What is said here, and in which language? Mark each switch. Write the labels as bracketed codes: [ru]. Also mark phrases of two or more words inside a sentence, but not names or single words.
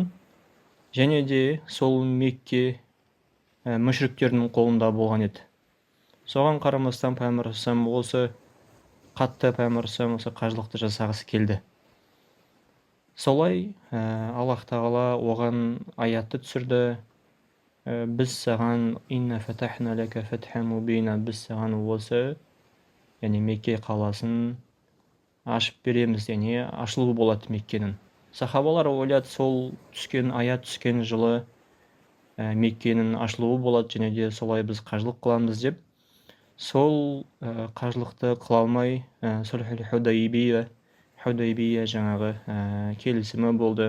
[kk] Және де сол Мекке мүшриктердің қолында болған еді. Соған қарамастан Пайғамбар осы қажылықты жасағысы келді. Солай Аллах тағала оған аятты түсірді: «Біз саған [ar] إنا فتحنا لك فتحا مبينا». [kk] Біз саған осы, яғни Мекке қаласын ашып береміз, яғни ашылуы болады Меккенің. Сахабалар ойлады, сол аят түскен жылы Меккенің ашылуы болады, және де солай біз қажылық қыламыз деп. Сол қажылықты қыла алмай Сулхул Худайбия жаңағы келісімі болды.